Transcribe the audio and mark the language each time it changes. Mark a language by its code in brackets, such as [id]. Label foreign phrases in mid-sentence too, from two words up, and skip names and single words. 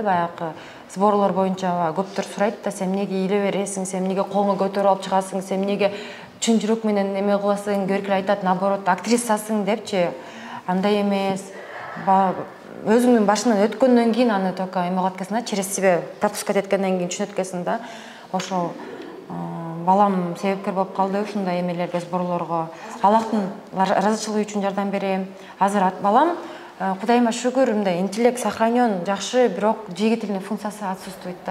[ky] Баягы сборлор боюнча көптөр сурайт да, сен эмнеге иле бересиң, сен эмнеге колуңа көтөрүп алып чыгасың, сен эмнеге чын жүрөк менен эме кыласың, көркүл айтат, наоборот, актрисасың депчи. Андай эмес. Өзүңдүн башынан өткөндөн кийин аны только эме кылат экенсиң да, [ru] через себя пропускать [ky] эткенден кийин түшүнөт экенсиң да. Ошол балам себепкер болуп калды ушундай эмелерге, сборлорго. Аллахтын разычылыгы үчүн жардам берем. Азыр балам Кудайыма шүгүр, мындай [ru] интеллект сохранен, [ky] жакшы, бирок двигательный функциясы отсутствует да.